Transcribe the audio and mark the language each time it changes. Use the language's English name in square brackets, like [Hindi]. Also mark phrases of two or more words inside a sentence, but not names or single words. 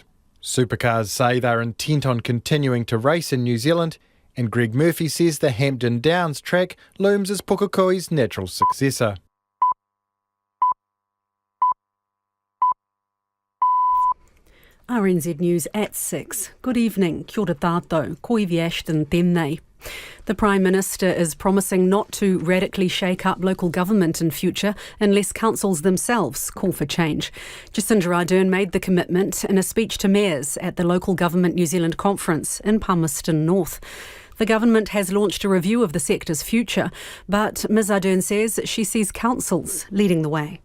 [English] Supercars say they're intent on continuing to race in New Zealand, and Greg Murphy says the Hampton Downs track looms as Pukekohe's natural successor. RNZ News at 6. Good evening. [Māori] Kia ora tātou. Koivi Ashton tēnei. [English] The Prime Minister is promising not to radically shake up local government in future unless councils themselves call for change. Jacinda Ardern made the commitment in a speech to mayors at the Local Government New Zealand conference in Palmerston North. The government has launched a review of the sector's future, but Ms Ardern says she sees councils leading the way.